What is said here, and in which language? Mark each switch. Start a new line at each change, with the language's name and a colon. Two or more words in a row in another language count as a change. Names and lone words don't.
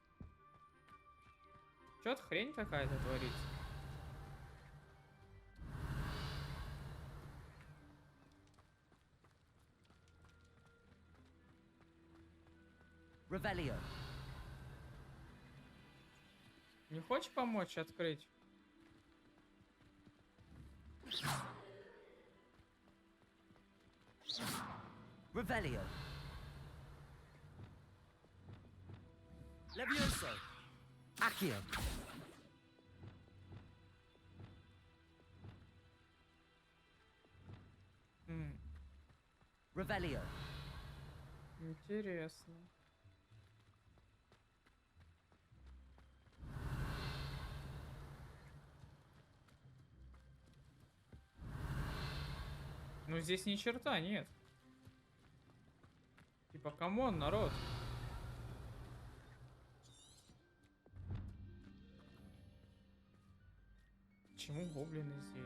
Russian: Чё-то хрень какая-то творится. Revelio. Не хочешь помочь открыть? Revelio. Levioso. Accio. Revelio. Интересно. Ну здесь ни черта нет. Типа, камон, народ. Почему гоблины здесь?